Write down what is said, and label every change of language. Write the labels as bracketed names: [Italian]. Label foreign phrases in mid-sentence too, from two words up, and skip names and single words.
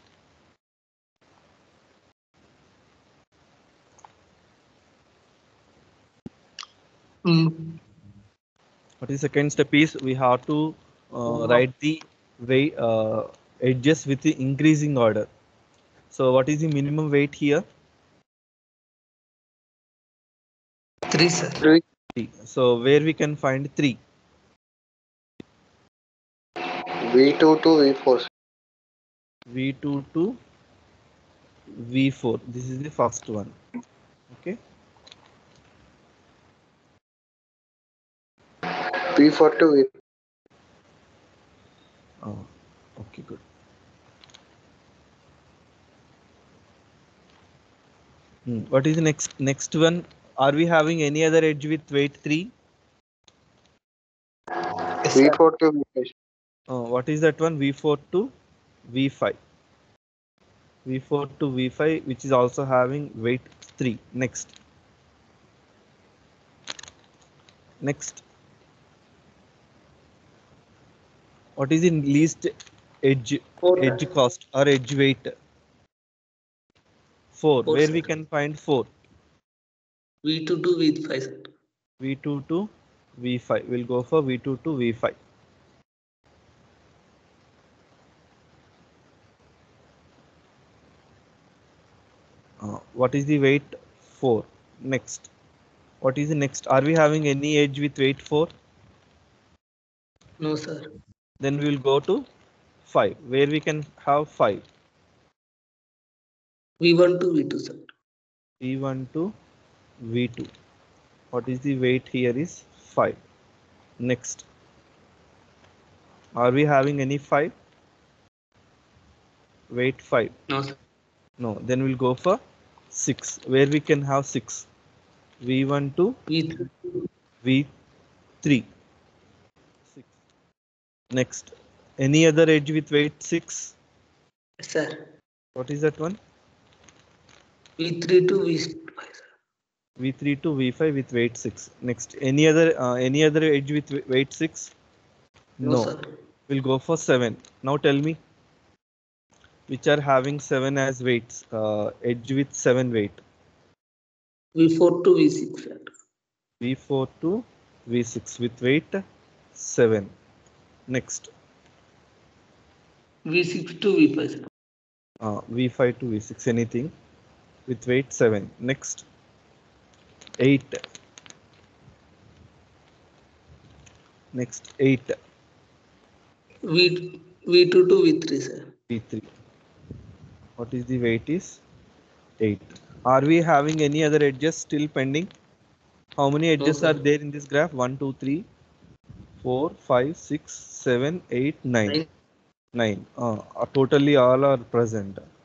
[English] What is second step is we have to write the edges with the increasing order. So what is the minimum weight here? 3, sir. 3. 3. So where we can find 3? V2 to V4. Sir. V2 to V4. This is the first one. Okay. V4 to V. Oh, okay, good. What is the next one? Are we having any other edge with weight 3? Yes, sir. V4 to V5. What is that one? V4 to V5. V4 to V5, which is also having weight 3. Next. What is the least edge 4, cost or edge weight? 4. 4, Where sir. we can find 4? V2 to V5, sir. V2 to V5. We'll go for V2 to V5. What is the weight? 4. Next. What is the next? Are we having any edge with weight 4? No, sir. Then we will go to 5. Where we can have 5? V1 to V2, sir. V1 to V2. What is the weight here is 5. Next. Are we having any 5? Weight 5. No, sir. No. Then we'll go for 6. Where we can have 6? V1 to V3. V3. 6. Next. Any other edge with weight 6? Yes, sir. What is that one? V3 to V5, sir. V3 to V5 with weight 6. Next. Any other edge with weight 6? No, sir. We'll go for 7. Now tell me which are having 7 as weights. Edge with 7 weight. V4 to V6, sir. V4 to V6 with weight 7. Next. V6 to V5, sir. V5 to V6, anything with weight 7. Next. 8. Next. 8. V2 to V3, sir. V3. What is the weight is 8. Are we having any other edges still pending? How many edges sir. are there in this graph? 1, 2, 3, 4, 5, 6, 7, 8, 9. 9. Totally all are present.